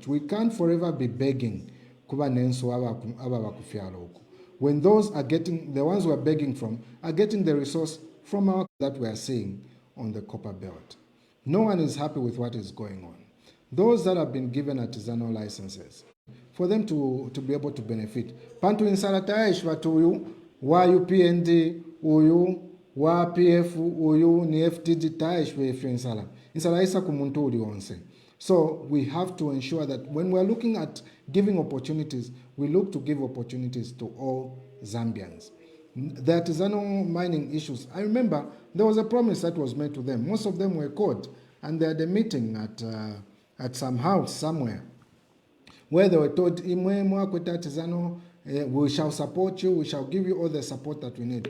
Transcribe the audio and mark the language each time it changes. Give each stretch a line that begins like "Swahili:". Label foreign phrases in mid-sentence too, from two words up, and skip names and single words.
English: We can't forever be begging when those are getting, the ones we're begging from, are getting the resource from our that we are seeing on the Copperbelt. No one is happy with what is going on. Those that have been given artisanal licenses, for them to be able to benefit.
Bemba: Pantu insalataish watu wa UPND, uyu, wa PF, uyu, ni FTD taish we insala. Insala isa kumuntu uli onse.
English: So we have to ensure that when we're looking at giving opportunities, we look to give opportunities to all Zambians. The artisanal mining issues, I remember there was a promise that was made to them. Most of them were caught, and they had a meeting at some house somewhere where they were told, we shall support you, we shall give you all the support that we need.